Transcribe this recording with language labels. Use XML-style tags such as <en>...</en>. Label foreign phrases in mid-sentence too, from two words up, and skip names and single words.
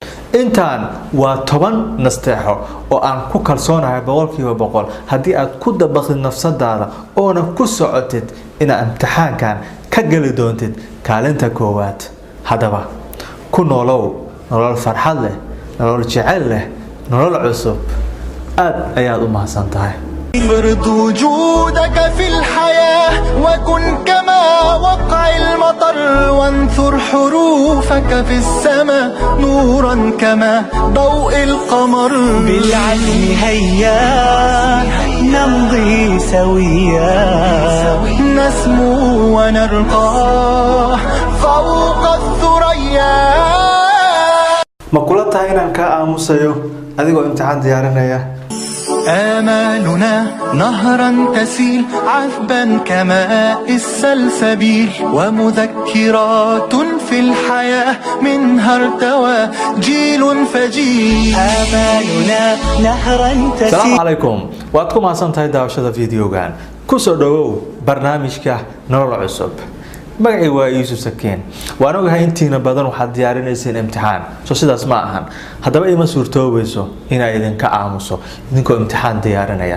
<so>intaan waa 10 nasteexo oo aan ku kalsoonahay boqolkiiba boqol haddii aad ku dabaqid nafsadaada oona ku socotid inaad imtixaankan ka gali doontid kaalinta koowaad. haddaba ku noolow nolol farxad leh, nolol jecel leh, nolol cusub. aad ayaad u mahadsantahay.</so> <ar>افرض وجودك في الحياة وكن كما وقع المطر وانثر حروفك في السماء نورا كما ضوء القمر بالعزم هيا نمضي سويا نسمو ونرقى فوق الثريا.</ar> <so>ma kula tahay inaan ka aamusayo adigoo imtixaan diyaarinaya؟</so> <ar>آمالنا نهرا تسيل عذبا كماء السلسبيل ومذكرات في الحياة منها ارتوى جيل فجيل. آمالنا نهرا تسيل. السلام عليكم.</ar> <so>waad ku mahadsantahay daawashada videogan. ku soo dhawow barnaamijka nolol cusub. magacay waa Yuusuf Sakiin. waan ogahay intiina badan waxaad diyaarinayseen imtixaan soo sidaas ma ahan. haddaba ima suurtoobayso inay idinka aamuso idinkoo imtixaan diyaarinaya.</so>